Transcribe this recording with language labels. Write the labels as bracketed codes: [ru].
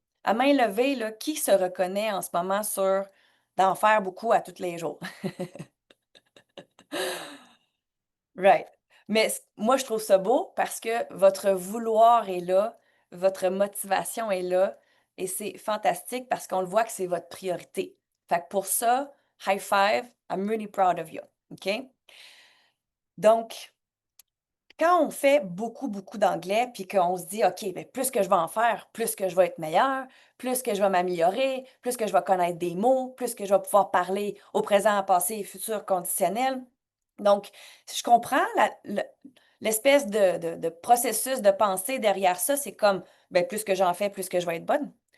[fr] À main levée, là, qui se reconnaît en ce moment sur d'en faire beaucoup à tous les jours? Right. Mais moi, je trouve ça beau parce que votre vouloir est là, votre motivation est là et c'est fantastique parce qu'on le voit que c'est votre priorité. Fait que pour ça, [en] high five, I'm really proud of you. OK? Donc, [fr] Quand on fait beaucoup, beaucoup d'anglais, puis qu'on se dit, OK, ben, plus que je vais en faire, plus que je vais être meilleur, plus que je vais m'améliorer, plus que je vais connaître des mots, plus que je vais pouvoir parler au présent, passé et futur conditionnel. Donc, je comprends l'espèce de processus de pensée derrière ça, c'est comme, ben, plus que j'en fais, plus que je vais être bonne.